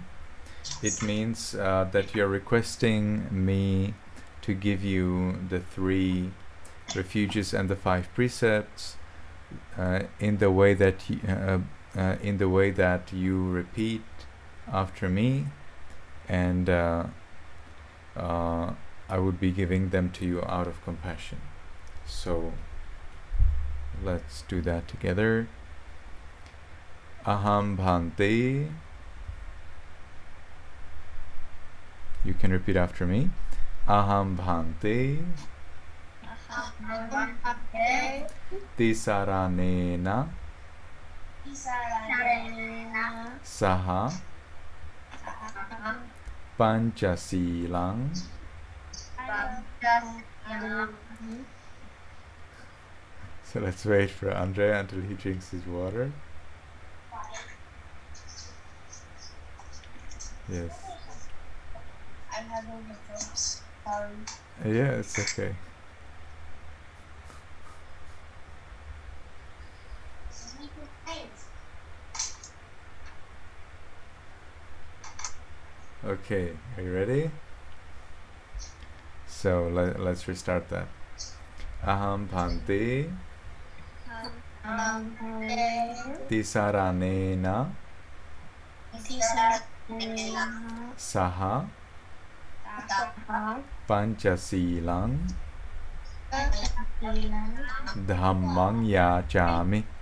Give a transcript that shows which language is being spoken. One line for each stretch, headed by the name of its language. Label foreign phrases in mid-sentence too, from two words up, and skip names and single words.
English: It means that you're requesting me to give you the 3 refuges and the 5 precepts in the way that you repeat after me, and I would be giving them to you out of compassion. So let's do that together.
Pali: Aham Bhante.
English: You can repeat after me.
Pali: Aham Bhante tisaranena saha pañcasīlaṃ
English: So let's wait for Andre until he drinks his water. Yes. I'm having hiccups. Sorry. Yeah, it's okay. Okay, are you ready? So let's restart that.
Pali: Aham Bhante tisaranena saha pañcasīlaṃ dhammang yācāmi